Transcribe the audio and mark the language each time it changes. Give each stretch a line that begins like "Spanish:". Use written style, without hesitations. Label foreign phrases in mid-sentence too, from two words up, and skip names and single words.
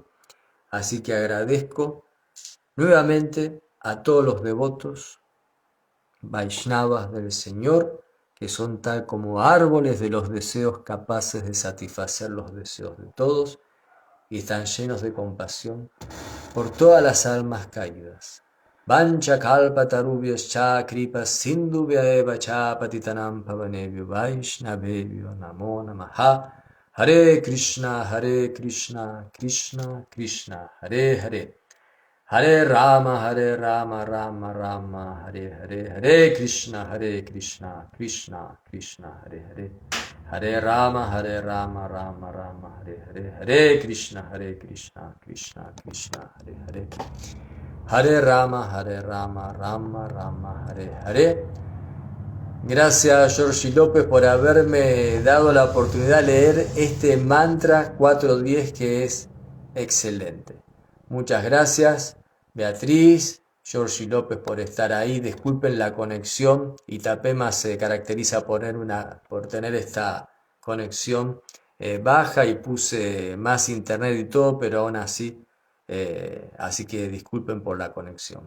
Spanish: Así que agradezco nuevamente a todos los devotos Vaishnavas del Señor, que son tal como árboles de los deseos capaces de satisfacer los deseos de todos y están llenos de compasión por todas las almas caídas.
Sanskrit: Vancha kalpatarubhyascha kripa sindhubhya eva cha patitanam pavanebhyo Vaishnavebhyo namo namaha. Hare Krishna, Krishna Krishna, Hare Hare. Hare Rama, Rama Rama, Hare Hare. Hare Krishna, Krishna Krishna, Hare Hare. Hare Rama, Rama Rama, Hare Hare. Hare Krishna, Krishna Krishna, Hare Hare. Hare Rama, Rama Rama, Hare Hare.
Spanish: Gracias, Georgie López, por haberme dado la oportunidad de leer este mantra 410 que es excelente. Muchas gracias, Beatriz, Georgie López, por estar ahí. Disculpen la conexión. Itapema se caracteriza por tener esta conexión baja y puse más internet y todo, pero aún así, así que disculpen por la conexión.